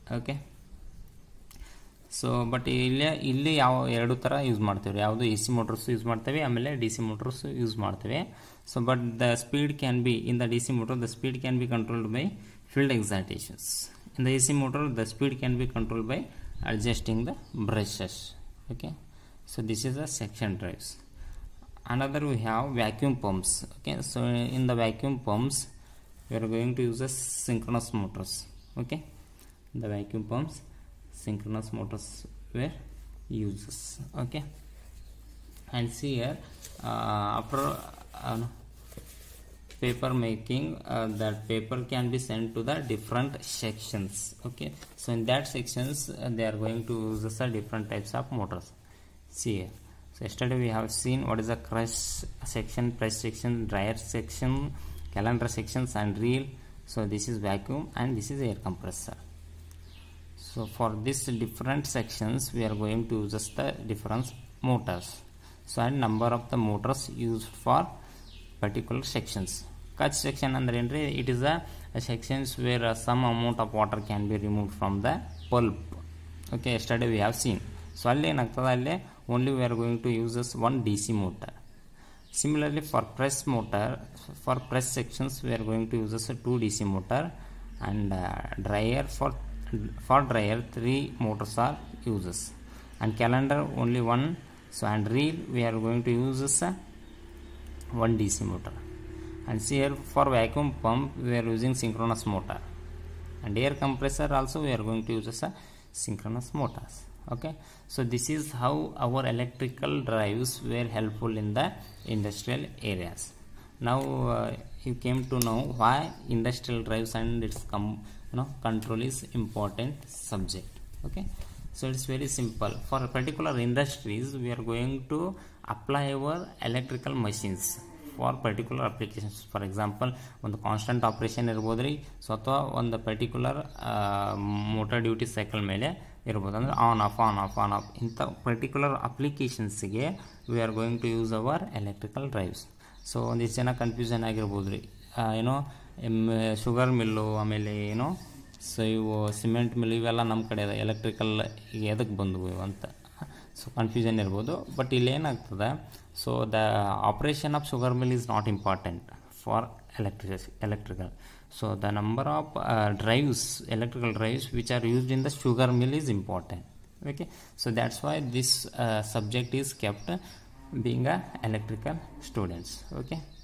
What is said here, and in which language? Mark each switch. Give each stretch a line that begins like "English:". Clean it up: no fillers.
Kannada: Okay, so but ಇಲ್ಲಿ ಯಾವ ಎರಡು ಥರ ಯೂಸ್ ಮಾಡ್ತೇವೆ, ಯಾವುದು ಎ ಸಿ ಮೋಟರ್ಸ್ ಯೂಸ್ ಮಾಡ್ತೇವೆ, ಆಮೇಲೆ ಡಿ ಸಿ ಮೋಟರ್ಸ್ ಯೂಸ್ ಮಾಡ್ತೇವೆ.
English: So but the speed can be in the D C motor, the speed can be controlled by field excitations. In the AC motor, the speed can be controlled by adjusting the brushes. Okay, so this is the section drives. Another we have vacuum pumps. Okay, so in the vacuum pumps we are going to use the synchronous motors. Okay, the vacuum pumps synchronous motors were uses. Okay, and see here after paper making, that paper can be sent to the different sections. Okay, so in that sections they are going to use the different types of motors. See here, so yesterday we have seen what is the crush section, press section, dryer section, calendar sections and reel. So this is vacuum and this is air compressor. So for this different sections we are going to use the different motors. So and number of the motors used for particular sections. Catch section
Kannada: ಅಂದ್ರೆ ಏನ್ರಿ,
English: It is a sections where some amount of water can be remove from the pulp. Okay, yesterday we have seen. So
Kannada: ಅಲ್ಲಿ ಏನಾಗ್ತದೆ, ಅಲ್ಲೇ
English: Only we are going to uses one D C motor. Similarly for press motor, for press sections we are going to uses 2 DC motor, and dryer for dryer 3 motors are uses, and calendar only 1. So and reel we are going to use 1 DC motor. And see here, for vacuum pump we are using synchronous motor, and air compressor also we are going to use synchronous motors. Okay, so this is how our electrical drives were helpful in the industrial areas. Now you came to know why industrial drives and its control is important subject. Okay, so it's very simple. For particular industries we are going to apply our electrical machines for particular applications.
Kannada: For example, ಒಂದು constant operation ಇರ್ಬೋದು ರೀ, so ಅಥವಾ ಒಂದು particular motor duty cycle ಮೇಲೆ ಇರ್ಬೋದು, ಅಂದರೆ on off ಇಂಥ particular ಅಪ್ಲಿಕೇಶನ್ಸ್ಗೆ
English: We are going to use our electrical drives.
Kannada: So ಒಂದಿಷ್ಟು ಜನ ಕನ್ಫ್ಯೂಷನ್ ಆಗಿರ್ಬೋದು ರೀ, ಏನೋ ಶುಗರ್ ಮಿಲ್ಲು, ಆಮೇಲೆ ಏನೋ ಸೊ ಇವು ಸಿಮೆಂಟ್ ಮಿಲ್, ಇವೆಲ್ಲ ನಮ್ಮ ಕಡೆ ಇದೆ, ಎಲೆಕ್ಟ್ರಿಕಲ್ ಎದಕ್ಕೆ ಬಂದವು ಅಂತ ಸೊ ಕನ್ಫ್ಯೂಷನ್ ಇರ್ಬೋದು.
English: but
Kannada: ಇಲ್ಲಿ ಏನಾಗ್ತದೆ,
English: So the operation of sugar mill is not important for electrical. So the number of electrical drives which are used in the sugar mill is important. Okay, so that's why this subject is kept being a electrical students. Okay.